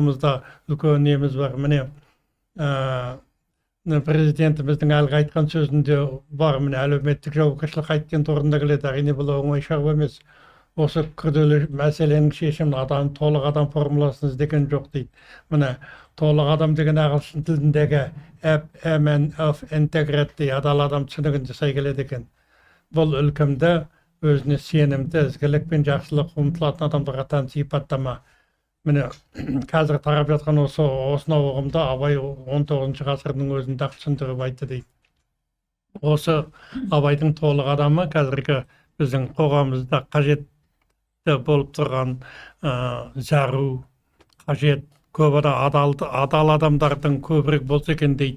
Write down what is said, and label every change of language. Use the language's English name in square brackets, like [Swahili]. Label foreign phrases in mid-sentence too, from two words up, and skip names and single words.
[Kazakh] Біз алдымызда үлкен неміз бар. Міне президентіміздің әлгі айтқан сөзінде бар, міне әлеуметтік жауапкершілік қайткенді орында келеді. Әрине бұл оңай шаруа емес. Осы күрделі мәселенің шешімін толық адам формуласын іздеген жоқ дейді. Міне толық адам деген ағылшын тіліндегі [English] MN of integrity, [Kazakh] адал адам түсінігінде сай келеді екен. Бұл ілкімді, өзіне сенімді, ізгілік пен жақсылық ұмтылатын адамдарға тән сипаттама. Міне қазір тарап жатқан осынау ұғымда Абай 19 ғасырдың өзінде ақ түсіндіріп айтты дейді. Осы Абайдың толық адамы қазіргі біздің қоғамымызда қажет болып тұрған зару, қажет, көп адал адамдардың көбірек болса екен дейді.